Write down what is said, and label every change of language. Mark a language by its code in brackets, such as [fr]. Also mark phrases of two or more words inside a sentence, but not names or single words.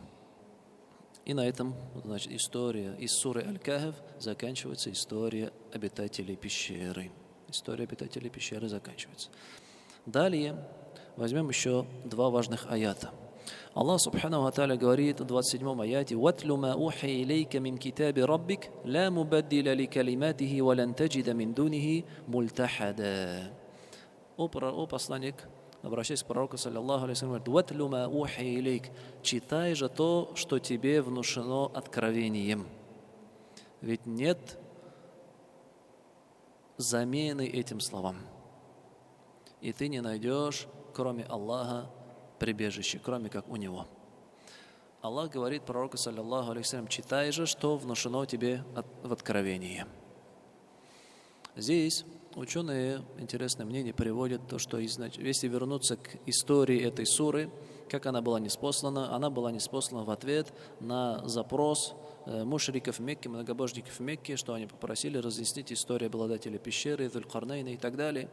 [ru] И на этом, значит, история из суры Аль-Кахф заканчивается, история обитателей пещеры. История обитателей пещеры заканчивается. Далее возьмем еще 2 важных аята. Аллах [ar] سبحانه وتعالى [ru] говорит в 27-м аяте: [ar] «واتل ما أوحي إليك من كتاب ربك لا مبدل لكلماته ولن تجد من دونه ملتحدا». [ru] О посланник, обращаясь к пророку, [ar] صلى الله عليه وسلم, говорит: «واتل ما أوحي إليك», [ru] читай же то, что тебе внушено откровением. Ведь нет замены этим словам. И ты не найдешь, кроме Аллаха, прибежище, кроме как у Него. Аллах говорит пророку, [ar] صلى الله عليه وسلم: [ru] читай же, что внушено тебе в откровении. Здесь ученые интересное мнение приводят, то, что если вернуться к истории этой суры, как она была ниспослана в ответ на запрос мушриков Мекки, многобожников Мекки, что они попросили разъяснить историю обладателя пещеры, Зуль-Карнайна и так далее.